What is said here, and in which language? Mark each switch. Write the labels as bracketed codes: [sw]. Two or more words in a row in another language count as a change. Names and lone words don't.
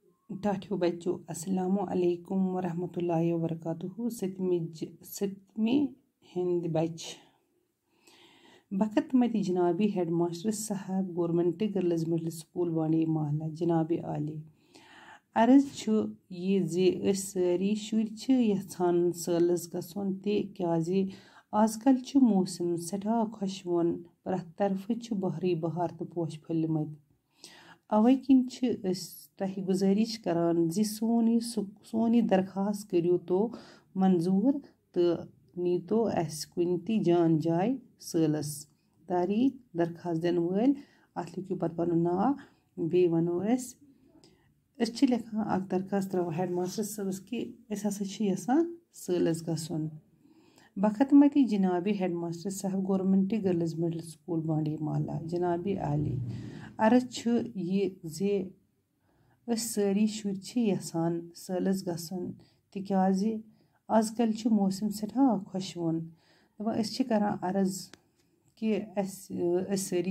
[ks] ٹاٹھیو بچو [ar] السلام علیکم ورحمۃ اللہ وبرکاتہ [ks] ستمی ہند بچ بخت مت جنابی [en] Head Master [ks] صاحب [en] Government Girls Middle School [ks] بانڈی محلہ جناب عالی عرض یہ ساری شر یژھان سٲلس گژھُن تِکیازِ آز کل موسم سٹھاہ خۄشوُن پرٛٮ۪تھ طرفہٕ بہاری بہار تہٕ پوش پھٔلۍمٕتۍ اوے کِنۍ تۄہہِ گُزٲرِش کران زِ سون یہِ درخواست کٔرِو تو منظوٗر تہٕ نیٖتو اَسہِ کُنہِ تہِ جان جاے سٲلس تاریٖخ درخواست دِنہٕ وٲلۍ اَتھ لیکھِو پتہٕ پنُن ناو بیٚیہِ وَنو أسۍ چھِ لیکھان اکھ درخواست ترٛاوان [en] Head Master [ks] صٲبس کہِ أسۍ ہسا چھِ یژھان سٲلس گژھُن بخت متی جناب [en] Head Master [ks] صاحب [en] Government Girls Middle School [ks] بانڈی محلہ جناب عالی عرض یہِ زِ أسۍ سٲری شُرۍ چھِ یژھان سٲلس گژھُن تِکیازِ آز کل چھُ موسم سٮ۪ٹھاہ خۄشوُن دَپان أسۍ چھِ کران عرض کہِ أسۍ سٲری